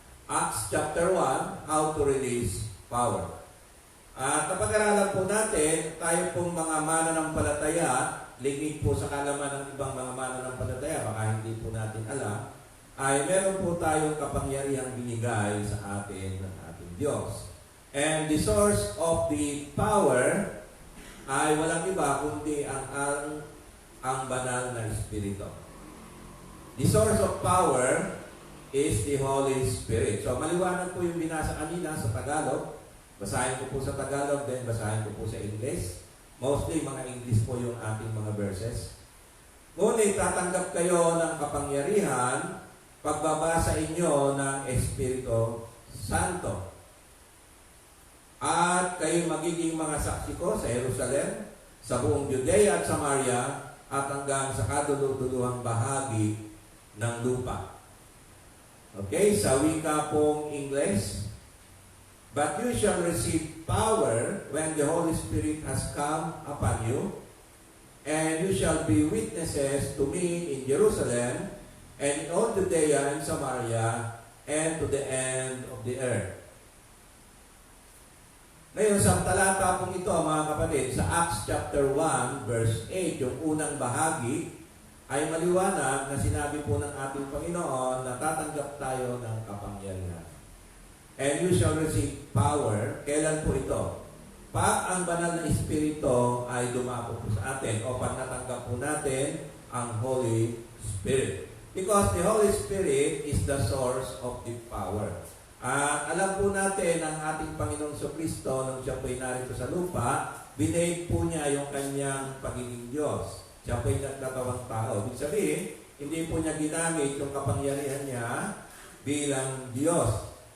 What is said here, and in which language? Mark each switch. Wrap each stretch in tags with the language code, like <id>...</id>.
<en>Acts chapter 1, How to Release Power.</en> <tl>At kapag-aralan po natin, tayo pong mga mananampalataya, lingid po sa kalaman ng ibang mga mananampalataya, baka hindi po natin alam, ay meron po tayong kapangyarihang binigay sa atin ng ating Diyos.</tl> <en>And the source of the power</en> <tl>ay walang iba kundi ang banal na Espiritu.</tl> <en>The source of power is the Holy Spirit.</en> <tl>So maliwanag po yung binasa kanina sa Tagalog. Basahin ko po sa Tagalog, then basahin ko po sa English. Mostly mga English po yung ating mga verses. Ngunit tatanggap kayo ng kapangyarihan pagbabasa inyo ng Espiritu Santo. At kayo magiging mga saksi ko sa Jerusalem, sa buong Judea at Samaria, at hanggang sa kaduluduluhang bahagi ng lupa.</tl> <en>Okay,</en> <tl>sa wika pong</tl> <en>English, but you shall receive power when the Holy Spirit has come upon you, and you shall be witnesses to me in Jerusalem, and in all Judea and Samaria, and to the end of the earth.</en> <tl>Ngayon, sa talata pong ito, mga kapatid, sa Acts chapter 1, verse 8, yung unang bahagi, ay maliwanag na sinabi po ng ating Panginoon na tatanggap tayo ng kapangyarihan.</tl> <en>And you shall receive power.</en> <tl>Kailan po ito? Pag ang banal na Espiritu ay dumako po sa atin o pag natanggap po natin ang Holy Spirit.</tl> <en>Because the Holy Spirit is the source of the power.</en> <tl>At alam po natin ang ating Panginoong Kristo nung siya po'y narito sa lupa, binaig po niya yung kanyang pagiging Diyos. Siya po'y nagkatawang tao. Ibig sabihin, hindi po niya ginamit yung kapangyarihan niya bilang Diyos.</tl>